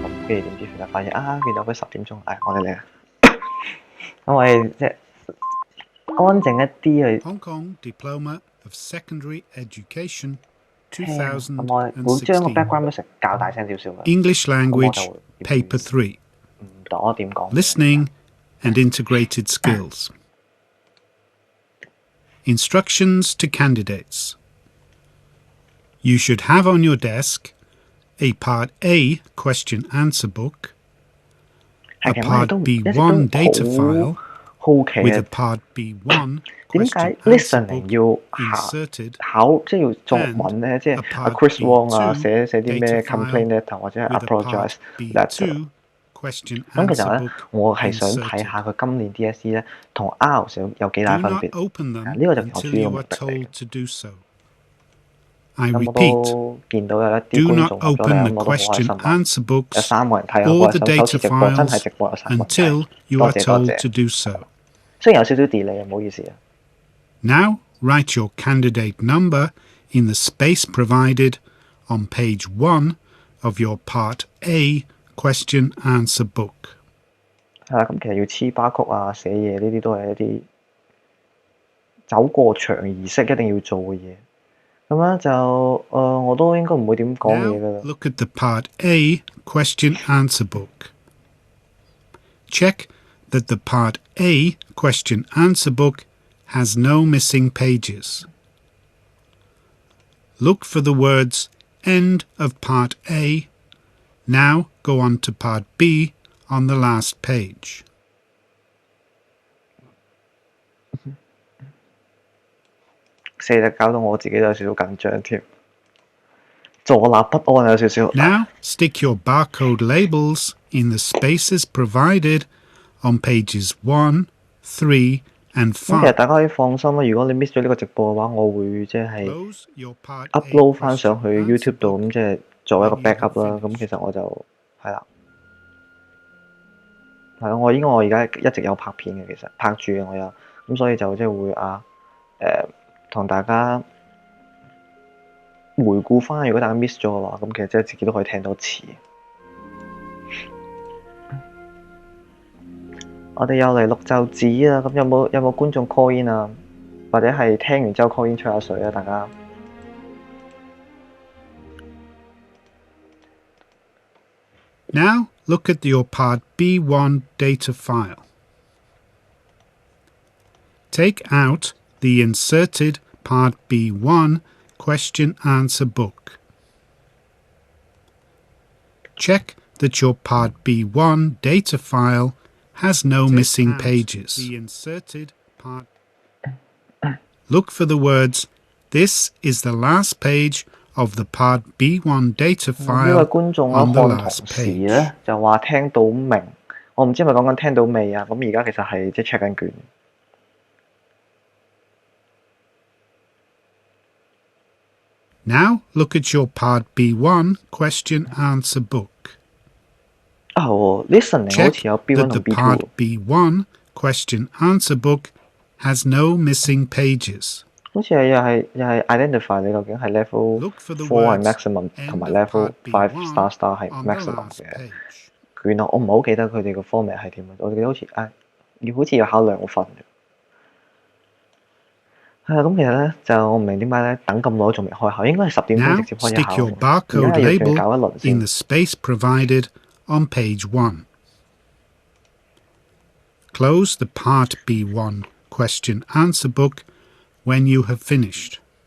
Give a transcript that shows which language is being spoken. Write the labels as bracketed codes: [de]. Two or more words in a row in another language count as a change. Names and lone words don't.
[yue] 咁跟住點知其實發現原來佢10點鐘，我哋嚟啦。咁我哋即係安靜一啲去 [en] Hong Kong Diploma of Secondary Education [yue] 聽。咁我會將個 [en] background music [yue] 較大聲少少嘅。 [en] English Language Paper 3 [yue] 點講 [en] Listening and Integrated Skills Instructions to candidates. You should have on your desk a Part A question-answer book, a Part B1 data file with a Part B1 question-answer book inserted, [yue] 即係要作文咧，即係Chris Wong 寫啲咩 [en] complaint letter [yue] 或者係 [en] apologize letter。 [yue] 咁其實咧，我係想睇下佢今年 DSE 咧同 IELTS 有幾大分別。呢個就係我主要目的嚟。咁我都見到有一啲觀眾入咗嚟，咁我都好開心啊！有3個人睇，我覺得首次直播真係直播有3個人睇，多謝。雖然有少少 delay，唔好意思啊。 [en] Now write your candidate number in the space provided on page 1 of your Part A question answer book。 [yue] 咁其實要黐巴曲寫嘢呢啲都係一啲走過場儀式一定要做嘅嘢。咁樣就我都應該唔會點講嘢㗎啦。 [en] Look at the Part A question answer book. Check that the Part A question answer book has no missing pages. Look for the words end of Part A.Now go on to Part B on the last page. [yue] 死啦，搞到我自己都有少少緊張添，坐立不安有少少。 Now stick your barcode labels in the spaces provided on pages 1, 3, and 5. 其實大家可以放心啦，如果你 miss 咗呢個直播嘅話，我會即係 upload 翻上去 YouTube 度，咁即係作為一個 backup 啦。咁其實我就係啦，我而家一直有拍片嘅，其實拍住嘅我有，咁所以就即係會同大家回顧翻。如果大家 miss 咗嘅話，咁其實即係自己都可以聽多次。我哋又嚟錄奏紙啦，咁有冇觀眾 [en] call in [yue] 啊？或者係聽完之後 [en] call in [yue] 吹下水啊？大家。 [en] Now look at your Part B1 data file. Take out the inserted Part B1 question answer book. Check that your Part B1 data file has no missing pages. The inserted part. Look for the words, "This is the last page of the Part B1 data file." [yue] 呢位觀眾看同時咧就話聽到明，我唔知係咪講緊聽到未啊？咁而家其實係即係 check 緊卷。 [en] Now look at your Part B1 question answer book. [yue] Listening 好似有 B1 同 [en] B2。Part B1 question answer book has no missing pages. [yue] 好似又係 identify 你究竟係 level 4係 maximum 同埋 [en] level 5 star [yue] 係 maximum 嘅卷啊！我唔係好記得佢哋個 format 係點啊！我記得好似要考2份嘅。咁其實咧就我唔明點解咧等咁耐仲未開考，應該係10點鐘直接開考。 [en] Now stick your barcode label in the space provided on page 1. Close the Part B1 question answer book when you have finished.